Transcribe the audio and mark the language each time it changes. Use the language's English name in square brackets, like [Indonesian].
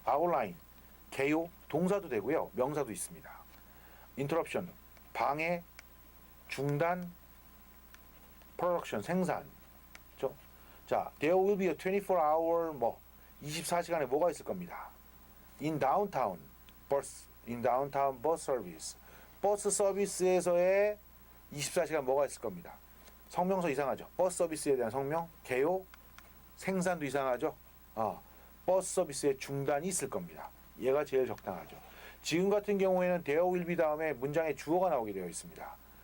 [Korean] 아웃라인, 개요, 동사도 되고요. 명사도 있습니다. 인터럽션, 방해, 중단, 프로덕션, 생산. 그렇죠? [English] 자, there will be a 24-hour [Korean] 24시간에 뭐가 있을 겁니다. [English] in downtown bus service. [Korean] 버스 서비스에서의 24시간 뭐가 있을 겁니다. 성명서 이상하죠. 버스 서비스에 대한 성명, 개요, 생산도 이상하죠. 버스 서비스의 중단이 있을 겁니다. 얘가 제일 적당하죠. 지금 같은 경우에는 [English] there will be [Korean] 다음에 문장에 주어가 나오게 되어 있습니다.